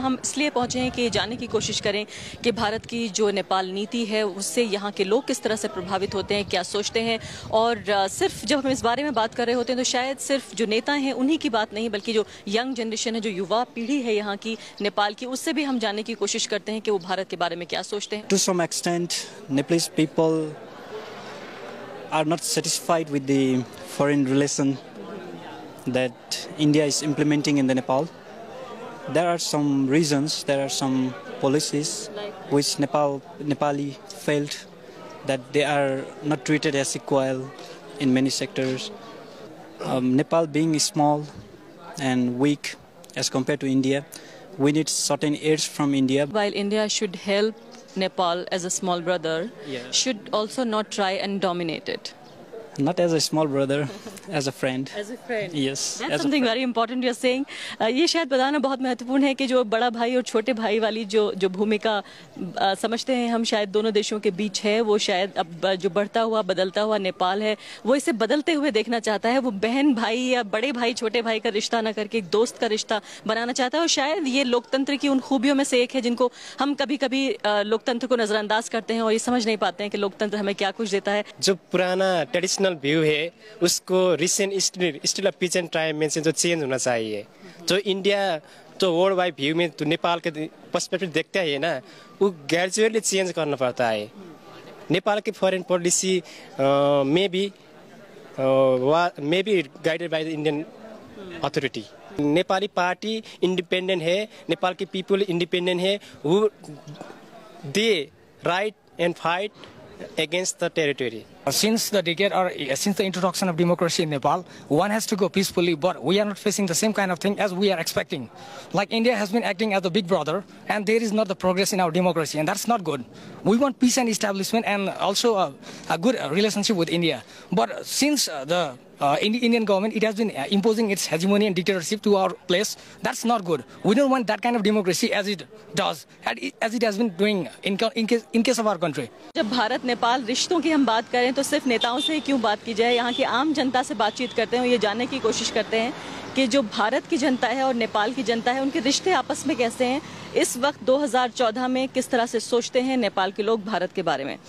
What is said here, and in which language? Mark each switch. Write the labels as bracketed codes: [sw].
[hi] यहाँ हम इसलिए पहुँचे हैं कि जानने की कोशिश करें कि भारत की जो नेपाल नीति है उससे यहाँ के लोग किस तरह से प्रभावित होते हैं, क्या सोचते हैं। और सिर्फ जब हम इस बारे में बात कर रहे होते हैं तो शायद सिर्फ जो नेता हैं उन्हीं की बात नहीं, बल्कि जो यंग जनरेशन है, जो युवा पीढ़ी है यहाँ की नेपाल की, उससे भी हम जानने की कोशिश करते हैं कि वो भारत के बारे में क्या सोचते हैं। [en] To some extent Nepalese people are not satisfied with the foreign relation that India is implementing in the Nepal. There are some reasons, there are some policies which Nepali felt that they are not treated as equal in many sectors. Nepal being small and weak as compared to India, we need certain aids from India. While India should help Nepal as a small brother, should also not try and dominate it. Not as a small brother, as a friend. As a friend. Yes. That's something very important you're saying. [hi] ये शायद बताना बहुत महत्वपूर्ण है कि जो बड़ा भाई और छोटे भाई वाली जो भूमिका समझते हैं हम शायद दोनों देशों के बीच है, वो शायद अब जो बढ़ता हुआ बदलता हुआ नेपाल है वो इसे बदलते हुए देखना चाहता है। वो बहन भाई या बड़े भाई छोटे भाई का रिश्ता ना करके एक दोस्त का रिश्ता बनाना चाहता है। और शायद ये लोकतंत्र की उन खूबियों में से एक है जिनको हम कभी कभी लोकतंत्र को नजरअंदाज करते हैं और ये समझ नहीं पाते हैं कि लोकतंत्र हमें क्या कुछ देता है। जो पुराना ट्रेडिशनल व्यू है उसको recent still of peace and time में से जो चेंज होना चाहिए। जो इंडिया जो वर्ल्ड वाइड व्यू में तो नेपाल के पर्सपेक्टिव देखते हैं ना, वो ग्रेजुअली चेंज करना पड़ता है। नेपाल की फॉरेन पॉलिसी में भी guided by the Indian authority. Nepali party independent है, नेपाल के पीपल इंडिपेंडेंट है, वो दे right and fight [en] against the territory. Since the decade or since the introduction of democracy in Nepal, one has to go peacefully, but we are not facing the same kind of thing as we are expecting. Like India has been acting as the big brother, and there is not the progress in our democracy, and that's not good. We want peace and establishment and also a good relationship with India. But since the Indian government, it has been imposing its hegemony and dictatorship to our place. That's not good. We don't want that kind of democracy as it does, as it has been doing in case of our country. [hi] जब भारत नेपाल रिश्तों की हम बात करें तो सिर्फ नेताओं से क्यों बात की जाए, यहाँ की आम जनता से बातचीत करते हैं और ये जानने की कोशिश करते हैं कि जो भारत की जनता है और नेपाल की जनता है उनके रिश्ते आपस में कैसे हैं। इस वक्त 2014 में किस तरह से सोचते हैं नेपाल के लोग भारत के बारे में।